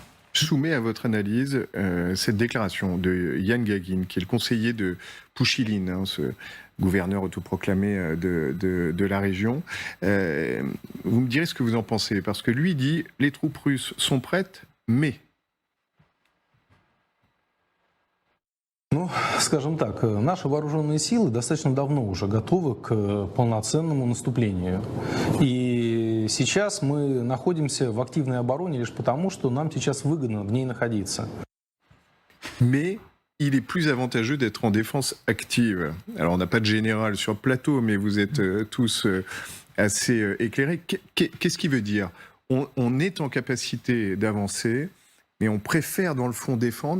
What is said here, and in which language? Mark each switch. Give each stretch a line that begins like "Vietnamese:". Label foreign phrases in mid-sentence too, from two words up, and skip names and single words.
French: Je soumets à votre analyse cette déclaration de Yan Gagin, qui est le conseiller de Pouchiline, hein, ce gouverneur autoproclamé de la région. Vous me direz ce que vous en pensez, parce que lui dit « les troupes russes sont prêtes, mais ».
Russian: Ну, скажем так, наши вооруженные силы достаточно давно уже готовы к полноценному наступлению. И сейчас мы находимся в активной обороне лишь потому, что нам сейчас выгодно в ней находиться.
French: Mais il est plus avantageux d'être en défense active. Alors, on n'a pas de général sur le plateau, mais vous êtes tous assez éclairés. Qu'est-ce qui veut dire ? On est en capacité d'avancer, mais on préfère, dans le fond, défendre.